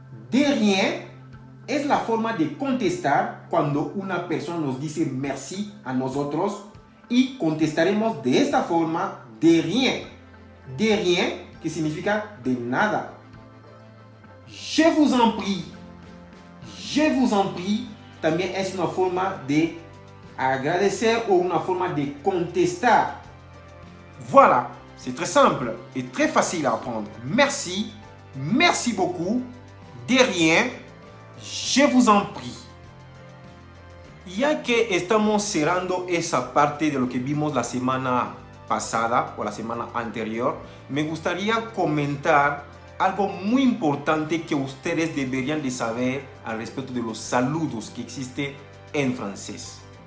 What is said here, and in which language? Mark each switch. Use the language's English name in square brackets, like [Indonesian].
[Spanish] De rien es la forma de contestar cuando una persona nos dice merci a nosotros y contestaremos de esta forma, [French] de rien. De rien, [Spanish] que significa de nada. [French] Je vous en prie. Je vous en prie [Spanish] también es una forma de agradecer o una forma de contestar. [French] Voilà, c'est très simple et très facile à apprendre. Merci, merci beaucoup, de rien, je vous en prie. [Spanish] Ya que estamos cerrando esa parte de lo que vimos la semana pasada o la semana anterior, me gustaría comentar algo muy importante que ustedes deberían de saber al respecto de los saludos que existen en francés.